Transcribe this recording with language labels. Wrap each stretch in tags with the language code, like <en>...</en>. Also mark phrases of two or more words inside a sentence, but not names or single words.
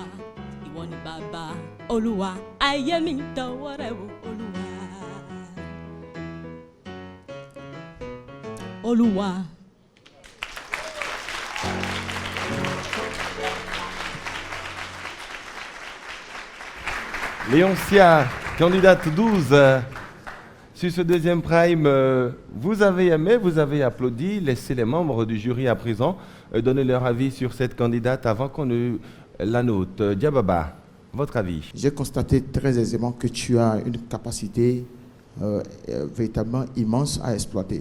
<yo>Ìwọ ni bàbá Olúwa. Ayé mi dọ̀wọ́ rẹ wò Olúwa. Olúwa.</yo> <fr>Léoncia, candidate 12. Sur ce deuxième prime, vous avez aimé, vous avez applaudi. Laissez les membres du jury à présent donner leur avis sur cette candidate avant qu'on ne la note. Diababa, votre avis? J'ai constaté très aisément que tu as une capacité véritablement immense à exploiter.</fr>